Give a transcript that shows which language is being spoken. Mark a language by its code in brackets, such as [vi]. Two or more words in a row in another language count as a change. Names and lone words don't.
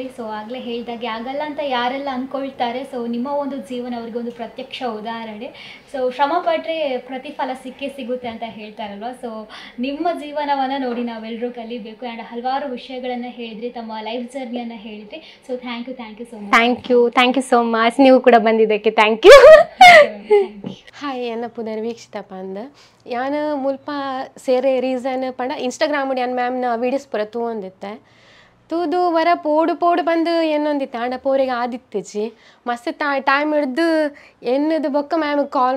[kn] ಸೊ ಆಗಲೇ ಹೇಳಿದಾಗೆ ಆಗಲ್ಲ ಅಂತ ಯಾರೆಲ್ಲ ಅಂದ್ಕೊಳ್ತಾರೆ, ಸೊ ನಿಮ್ಮ ಒಂದು ಜೀವನ ಅವ್ರಿಗೊಂದು ಪ್ರತ್ಯಕ್ಷ ಉದಾಹರಣೆ. ಸೊ ಶ್ರಮ ಪಟ್ಟರೆ ಪ್ರತಿಫಲ ಸಿಕ್ಕೇ ಸಿಗುತ್ತೆ ಅಂತ ಹೇಳ್ತಾರಲ್ವ. ಸೊ ನಿಮ್ಮ ಜೀವನವನ್ನು ನೋಡಿ ನಾವೆಲ್ಲರೂ ಕಲಿಬೇಕು. ಆ್ಯಂಡ್ ಹಲವಾರು ವಿಷಯಗಳನ್ನು ಹೇಳಿದ್ರಿ, ತಮ್ಮ [en] life journey [kn] ಹೇಳಿದ್ರಿ. [en] so thank you so much. thank you so much. [kn] ನೀವು ಕೂಡ ಬಂದಿದ್ದಕ್ಕೆ [en] thank you. [tcy] ಹಾಯ್, ಎನ್ನ ಪುನರ್ ವೀಕ್ಷಿತಪ್ಪ ಅಂದ ಯಾನ್ ಮುಲ್ಪ ಸೇರೆ ರೀಸನ್ ಪಂಡ ಇನ್ಸ್ಟಾಗ್ರಾಮ್ ಯಾನ್ ಮ್ಯಾಮ್ನ ವೀಡಿಯೋಸ್ ಪೂರ ತೂಂದಿತ್ತೆ ತೂದು ವರ ಪೋಡು ಬಂದು ಏನೊಂದಿತ್ತೆ ಆಂಡ ಪೋರಿಗೆ ಆದಿತ್ತಜಿ ಮಸ್ತ್ ಟೈಮ್ ಹಿಡ್ದು ಎನ್ನದು ಬೊಕ್ಕ ಮ್ಯಾಮ್ ಕಾಲ್